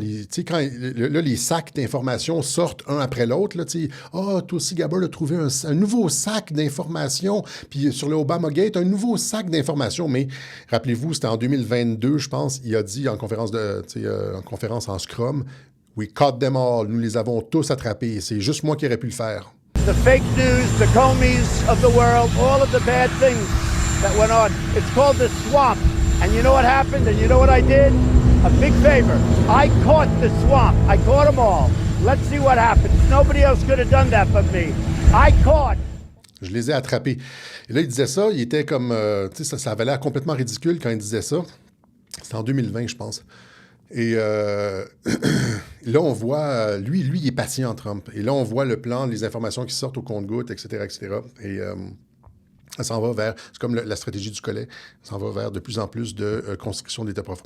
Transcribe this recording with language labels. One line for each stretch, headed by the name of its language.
French: Tu sais, quand là, les sacs d'informations sortent un après l'autre, là, tu sais, « Ah, toi aussi, Gabber, a trouvé un nouveau sac d'informations. » Puis sur le Obamagate, un nouveau sac d'informations. Mais rappelez-vous, c'était en 2022, je pense, il a dit en conférence en Scrum,
English: We caught them all.
French: Nous les avons tous attrapés. C'est juste moi qui aurais pu le faire.
English: The fake news, the Comeys of the world, all of the bad things that went on. It's called the swamp. And you know what happened? And you know what I did? A big favor. I caught the swamp. I caught them all. Let's see what happens. Nobody else could have done that but me. I caught.
French: Je les ai attrapés. Et là, il disait ça. Il était comme... tu sais, ça avait l'air complètement ridicule quand il disait ça. C'était en 2020, je pense. Et là, on voit, lui, il est patient, Trump. Et là, on voit le plan, les informations qui sortent au compte-gouttes, etc., etc. Et ça s'en va vers, c'est comme la stratégie du collet, ça s'en va vers de plus en plus de construction d'État profond.